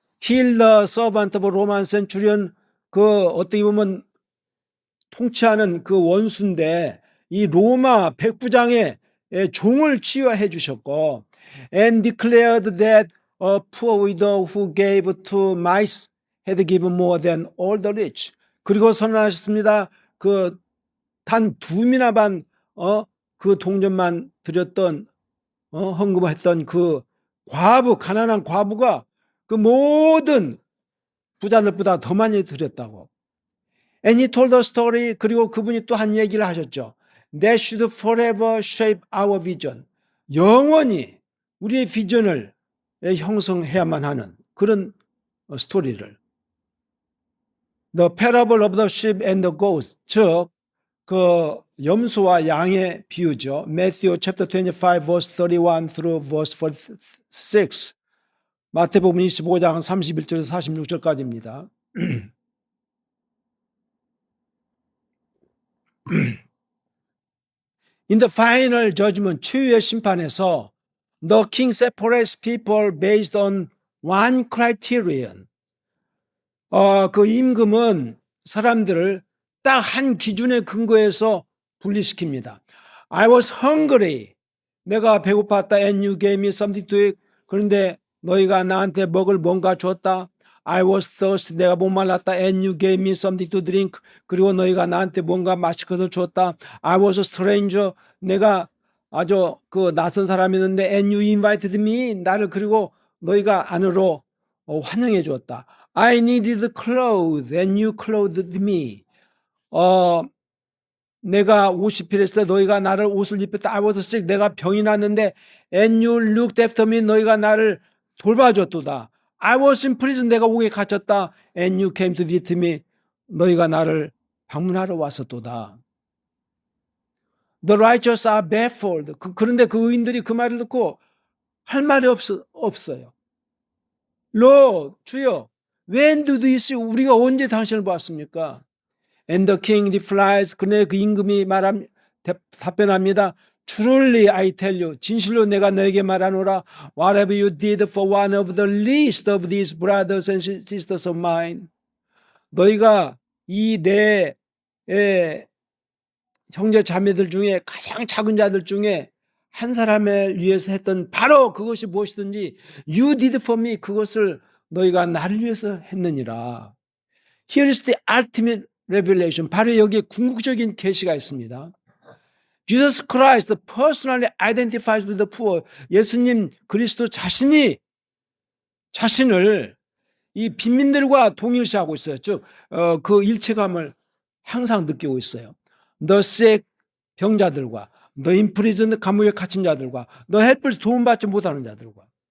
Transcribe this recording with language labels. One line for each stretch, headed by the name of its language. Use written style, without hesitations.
English: heal the servant of Roman centurion,
Korean: 어떻게 보면 통치하는 그 원수인데 이 로마 백부장의 종을 치유해 주셨고,
English: and declared that a poor widow who gave to mice had given more than all the rich.
Korean: 그리고 선언하셨습니다. 단 2미나 그 동전만 드렸던 헌금했던 그 과부, 가난한 과부가 그 모든 부자들보다 더 많이 드렸다고.
English: And he told the story.
Korean: 그리고 그분이 또 한 얘기를 하셨죠.
English: That should forever shape our vision.
Korean: 영원히 우리의 비전을 형성해야만 하는 그런 스토리를.
English: The parable of the sheep and the goats.
Korean: 즉, 그 염소와 양의 비유죠.
English: Matthew chapter 25 verse 31 through verse 46.
Korean: 마태복음 25장 31절에서 46절까지입니다.
English: In the final judgment,
Korean: 최후의 심판에서
English: the king separates people based on one criterion.
Korean: 그 임금은 사람들을 딱 한 기준에 근거해서 분리시킵니다.
English: I was hungry.
Korean: 내가 배고팠다.
English: And you gave me something to eat.
Korean: 그런데 너희가 나한테 먹을 뭔가 줬다.
English: I was thirsty.
Korean: 내가 목말랐다.
English: And you gave me something to drink.
Korean: 그리고 너희가 나한테 뭔가 마실 것을 줬다.
English: I was a stranger.
Korean: 내가 아주 낯선 사람이었는데
English: and you invited me.
Korean: 나를 그리고 너희가 안으로 환영해 주었다.
English: I needed clothes and you clothed me.
Korean: 내가 옷이 필요했을 때 너희가 나를 옷을 입혔다.
English: I was sick.
Korean: 내가 병이 났는데
English: and you looked after me.
Korean: 너희가 나를 돌봐줬도다.
English: I was in prison.
Korean: 내가 옥에 갇혔다.
English: And you came to visit me.
Korean: 너희가 나를 방문하러 왔었도다.
English: The righteous are baffled.
Korean: 그런데 그 의인들이 그 말을 듣고 할 말이 없어요.
English: Lord, 주여, when did we see?
Korean: 우리가 언제 당신을 보았습니까?
English: And the king replies.
Korean: 그네 그 임금이 답변합니다.
English: Truly I tell you,
Korean: 진실로 내가 너에게 말하노라.
English: Whatever you did for one of the least of these brothers and sisters of mine.
Korean: 너희가 이 내 형제 자매들 중에 가장 작은 자들 중에 한 사람을 위해서 했던 바로 그것이 무엇이든지
English: you did for me.
Korean: 그것을 너희가 나를 위해서 했느니라.
English: Here is the ultimate revelation.
Korean: 바로 여기에 궁극적인 계시가 있습니다.
English: Jesus Christ personally identifies with the poor.
Korean: 예수님 그리스도 자신을 이 빈민들과 동일시하고 있어요. 즉, 그 일체감을 항상 느끼고 있어요.
English: The sick,
Korean: 병자들과,
English: the imprisoned,
Korean: 감옥에 갇힌 자들과,
English: the helpless,
Korean: 도움받지 못하는 자들과.